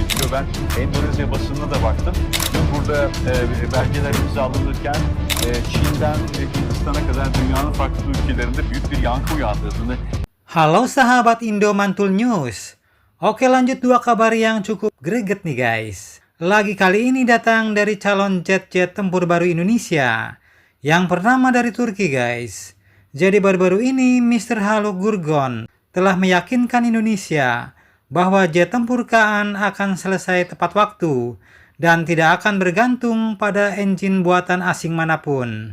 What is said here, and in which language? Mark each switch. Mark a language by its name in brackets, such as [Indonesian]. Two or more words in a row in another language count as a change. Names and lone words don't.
[Turkish] Ben Endonezya basınına da baktım. Burada belgeler imzalanırken Çin'den Hindistan'a kadar dünyanın farklı ülkelerinde büyük bir yankı uyandırdığını. [Indonesian] Halo sahabat Indo Mantul News. Oke, lanjut dua kabar yang cukup greget nih guys. Lagi kali ini datang dari calon jet-jet tempur baru Indonesia yang pertama dari Turki guys. Jadi baru-baru ini Mr. Haluk Gurgon telah meyakinkan Indonesia bahwa jet tempur Kaan akan selesai tepat waktu dan tidak akan bergantung pada engine buatan asing manapun.